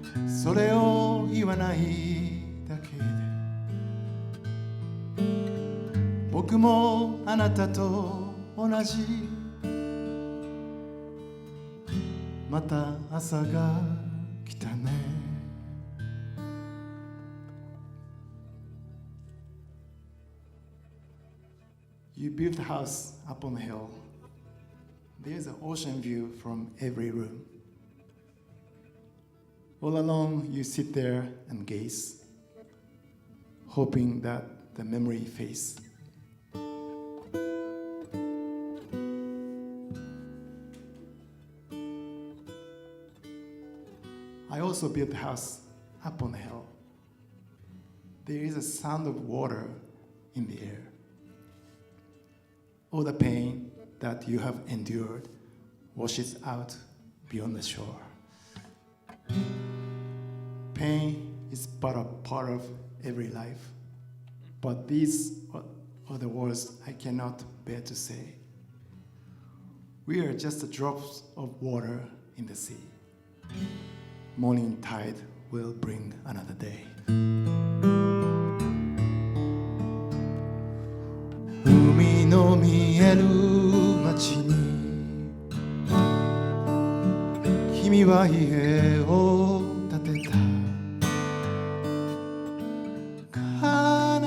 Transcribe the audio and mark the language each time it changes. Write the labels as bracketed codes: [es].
[ja] それを言わないだけで僕もあなたと同じまた朝が来たね [en] You built a house up on the hill. There's an ocean view from every room. All alone, you sit there and gaze, hoping that the memory fades. I also built a house up on the hill. There is a sound of water in the air. All the pain that you have endured washes out beyond the shore. Pain is but a part of every life, but these are the words I cannot bear to say. We are just the drops of water in the sea. Morning tide will bring another day. [ja] 海の見える街に君は家を建てた。